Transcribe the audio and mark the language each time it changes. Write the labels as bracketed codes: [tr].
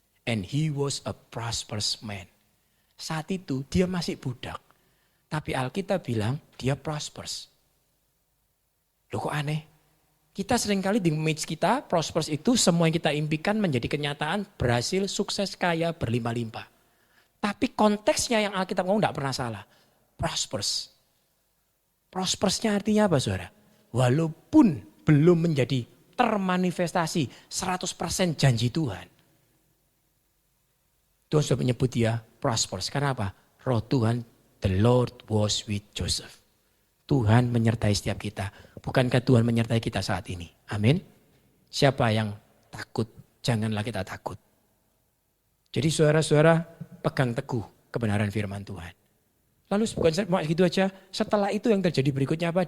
[en] And he was a prosperous man. [id] Saat itu dia masih budak. Tapi Alkitab bilang dia prosperous. Loh kok aneh? Kita seringkali di image kita, prosperous itu semua yang kita impikan menjadi kenyataan, berhasil, sukses, kaya, berlimpah-limpah. Tapi konteksnya yang Alkitab ngomong tidak pernah salah. Prosperous. Prosperousnya artinya apa saudara? Walaupun belum menjadi termanifestasi 100% janji Tuhan. Tuhan sudah menyebut dia prosperous. Karena apa? Roh Tuhan, [en] the Lord was with Joseph. [id] Tuhan menyertai setiap kita. Bukankah Tuhan menyertai kita saat ini? Amin. Siapa yang takut, janganlah kita takut. Jadi saudara-saudara pegang teguh kebenaran firman Tuhan. Lalu bukan cuma gitu aja, setelah itu yang terjadi berikutnya apa?